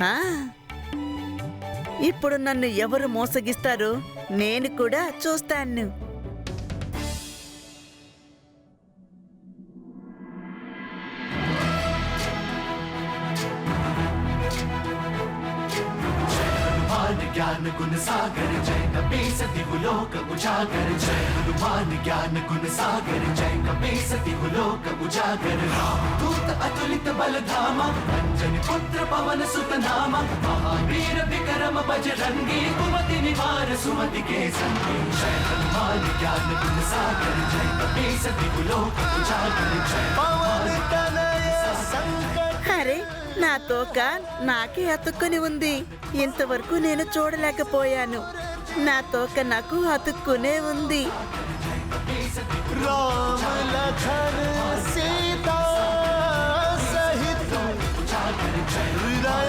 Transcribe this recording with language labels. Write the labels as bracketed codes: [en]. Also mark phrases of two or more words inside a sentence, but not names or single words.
[te] ఇప్పుడు నన్ను ఎవరు మోసగిస్తారో నేను కూడా చూస్తాను. [awa] ज्ञान गुण सागर जय कपीस दिहुलोक उजागर जय हनुमान ज्ञान गुण सागर जय कपीस दिहुलोक उजागर दूत अतुलित बल धामा अंजनी पुत्र पवन सुत नामा महावीर विक्रम बजरंगी कुमति निवार सुमति के संगी जय हनुमान ज्ञान गुण सागर जय कपीस दिहुलोक उजागर जय पवन तनय संकट। [te] అరే, నా తోక నాకే అతుక్కుని ఉంది. ఇంతవరకు నేను చూడలేకపోయాను. నా తోక నాకు అతుక్కునే ఉంది. [awa] राम लखन सीता सहित